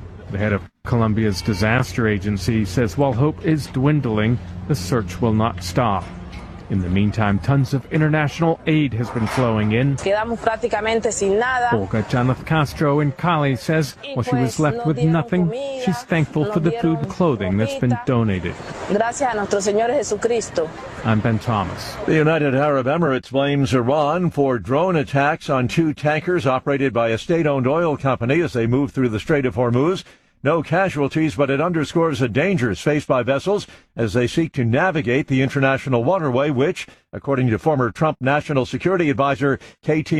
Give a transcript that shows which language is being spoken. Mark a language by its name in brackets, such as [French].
[English] The head of Colombia's disaster agency says while hope is dwindling, the search will not stop. In the meantime, tons of international aid has been flowing in. Olga Janeth Castro in Cali says while she was left with nothing, she's thankful for the food and clothing that's been donated. [Spanish] Gracias a nuestro Señor Jesucristo. [English] I'm Ben Thomas. The United Arab Emirates blames Iran for drone attacks on two tankers operated by a state-owned oil company as they move through the Strait of Hormuz. No casualties, but it underscores the dangers faced by vessels as they seek to navigate the international waterway, which, according to former Trump National Security Advisor K.T.